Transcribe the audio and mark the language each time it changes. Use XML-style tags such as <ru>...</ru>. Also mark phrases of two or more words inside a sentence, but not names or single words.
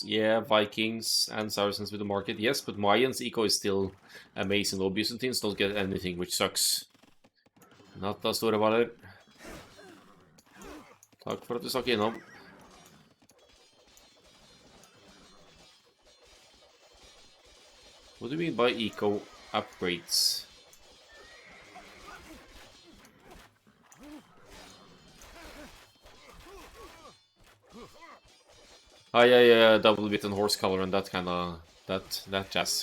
<en>Yeah, Vikings and Saracens with the market. Yes, but Mayans eco is still amazing. Though Byzantines don't get anything, which sucks. Not a stor about it.</en> <no>Takk for at du stakk innom.</no> <en>What do you mean by eco upgrades? Ah, yeah, double bit and horse color and that kind of that jazz.</en>